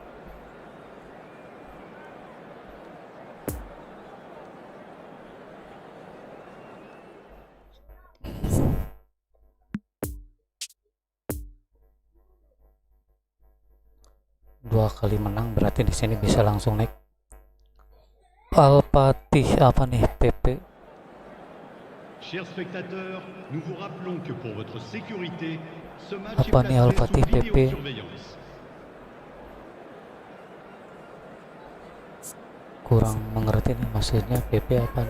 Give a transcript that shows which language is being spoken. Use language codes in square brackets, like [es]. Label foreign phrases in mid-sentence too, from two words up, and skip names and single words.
[id] Dua kali menang berarti di sini bisa langsung naik. Al-Fatih apa nih, PP? [fr] Chers spectateurs, nous vous rappelons que pour votre sécurité, ce match est [id] Apa nih [fr] placé [id] Al-Fatih [fr] sous [id] PP? [fr] vidéosurveillance. [id] Kurang mengerti nih maksudnya PP apa nih?